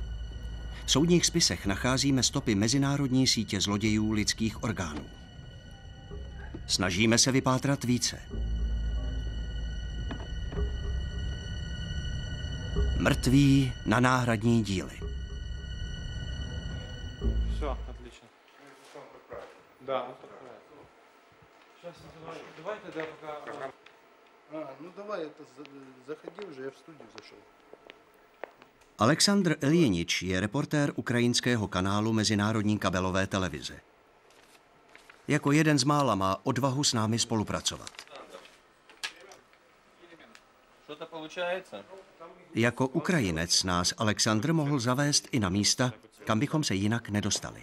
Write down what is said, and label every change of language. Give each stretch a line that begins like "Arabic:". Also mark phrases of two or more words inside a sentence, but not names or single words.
Czech: V soudních spisech nacházíme stopy mezinárodní sítě zlodějů lidských orgánů. Snažíme se vypátrat více. Mrtví na náhradní díly.
Russian: Все, отлично. Да, сейчас давай тогда пока. Ну давай, это заходи уже, я в студию зашел.
Czech: Aleksandr Iljinič je reportér ukrajinského kanálu Mezinárodní kabelové televize. Jako jeden z mála má odvahu s námi spolupracovat. Jako Ukrajinec nás Aleksandr mohl zavést i na místa, kam bychom se jinak nedostali.